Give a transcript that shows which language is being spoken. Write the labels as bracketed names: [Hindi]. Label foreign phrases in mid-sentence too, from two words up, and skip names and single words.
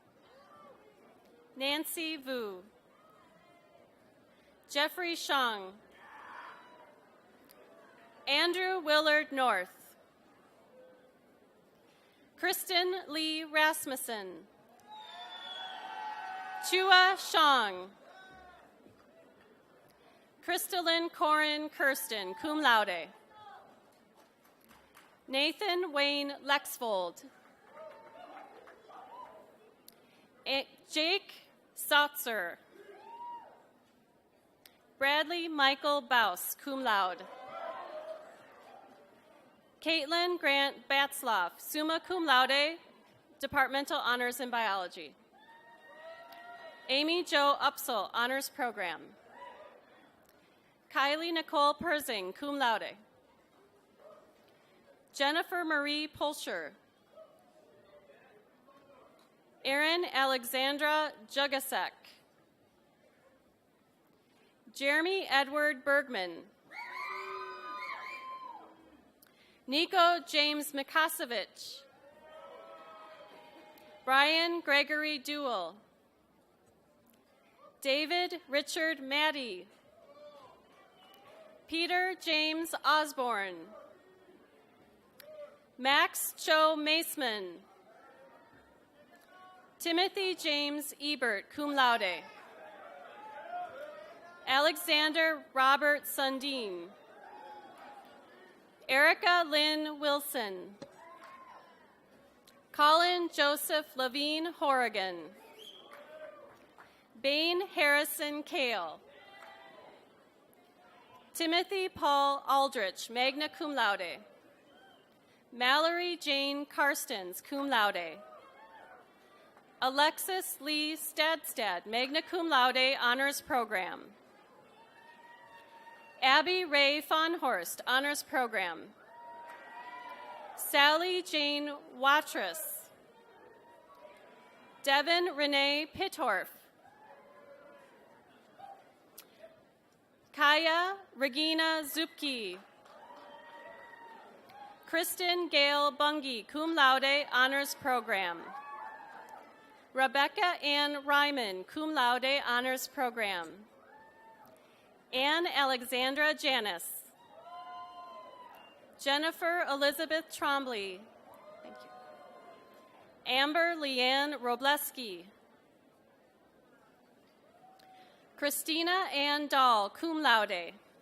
[English] Nancy Vu. Jeffrey Shang. Andrew Willard North. Kristen Lee Rasmussen. Chua Shang. Crystalline Corin Kirsten, [Latin] cum laude. [English] Nathan Wayne Lexfold. Jake Sautzer. Bradley Michael Baus, [Latin] cum laude. [English] Caitlin Grant Batzloff, [Latin] summa cum laude, [English] Departmental Honors in Biology. Amy Jo Upsall, Honors Program. Kylie Nicole Persing, [Latin] cum laude. [English] Jennifer Marie Pulscher. Erin Alexandra Jugasek. Jeremy Edward Bergman. Nico James Mikasevich. Brian Gregory Duell. David Richard Maddie. Peter James Osborne. Max Cho Maceman. Timothy James Ebert, [Latin] cum laude. [English] Alexander Robert Sundin. Erica Lynn Wilson. Colin Joseph Levine Horrigan. Bain Harrison Kale. Timothy Paul Aldrich, [Latin] magna cum laude. [English] Mallory Jane Karstens, [Latin] cum laude. [English] Alexis Lee Stadstad, [Latin] magna cum laude, [English] honors program. Abby Ray Fonhorst, honors program. Sally Jane Watrous. Devin Renee Pittorf. Kaya Regina Zupke. Kristen Gail Bungie, [Latin] cum laude, [English] honors program. Rebecca Ann Ryman, [Latin] cum laude, [English] honors program. Anne Alexandra Janis. Jennifer Elizabeth Trombley. Thank you. Amber Leanne Robleski. Christina Ann Dahl, [Latin] cum laude.